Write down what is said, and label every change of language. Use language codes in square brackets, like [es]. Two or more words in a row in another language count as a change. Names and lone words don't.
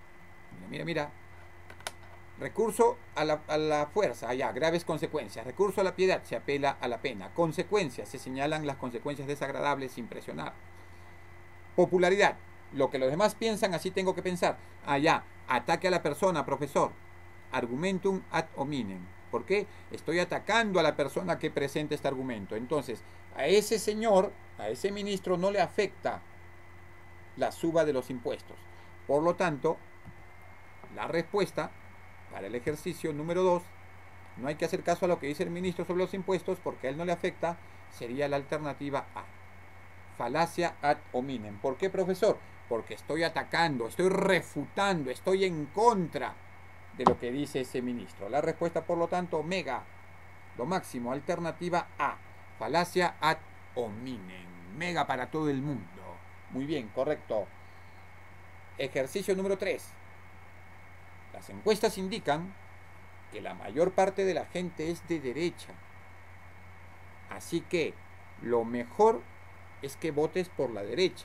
[es] Recurso a la fuerza, allá, graves consecuencias. Recurso a la piedad, se apela a la pena. Consecuencias, se señalan las consecuencias desagradables sin presionar. Popularidad, lo que los demás piensan, así tengo que pensar. Allá, ataque a la persona, profesor. [la] Argumentum ad hominem. [es] ¿Por qué? Estoy atacando a la persona que presenta este argumento. Entonces, a ese señor, a ese ministro, no le afecta la suba de los impuestos. Por lo tanto, la respuesta para el ejercicio número 2, no hay que hacer caso a lo que dice el ministro sobre los impuestos porque a él no le afecta, sería la alternativa A. [la] Falacia ad hominem. [es] ¿Por qué, profesor? Porque estoy atacando, estoy refutando, estoy en contra de lo que dice ese ministro. La respuesta, por lo tanto, omega, lo máximo, alternativa A. [la] Falacia ad hominem. [es] Mega para todo el mundo. Muy bien, correcto. Ejercicio número 3. Las encuestas indican que la mayor parte de la gente es de derecha. Así que lo mejor es que votes por la derecha.